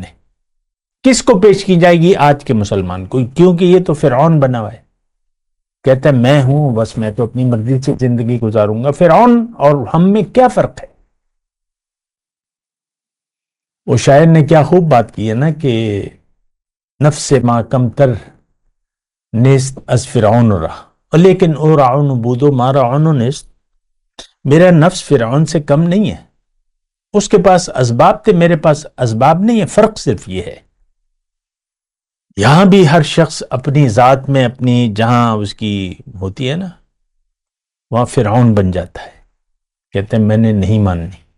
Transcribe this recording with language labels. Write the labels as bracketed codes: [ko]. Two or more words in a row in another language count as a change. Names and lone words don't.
[ur] کس کو پیش کی جائے گی؟ آج کے مسلمان کو، کیونکہ یہ تو فرعون بنا ہوا ہے، کہتا ہے میں ہوں بس، میں تو اپنی مرضی سے زندگی گزاروں گا۔ فرعون اور ہم میں کیا فرق ہے؟ وہ شاعر نے کیا خوب بات کی ہے نا کہ [fa] نفس ما کم تر نیست از فرعون رہا، لیکن او رعون بودو ما رعون نیست۔ [ur] میرا نفس فرعون سے کم نہیں ہے، اس کے پاس اسباب تھے، میرے پاس اسباب نہیں ہے، فرق صرف یہ ہے۔ یہاں بھی ہر شخص اپنی ذات میں، اپنی جہاں اس کی ہوتی ہے نا، وہاں فرعون بن جاتا ہے، کہتے ہیں میں نے نہیں ماننی۔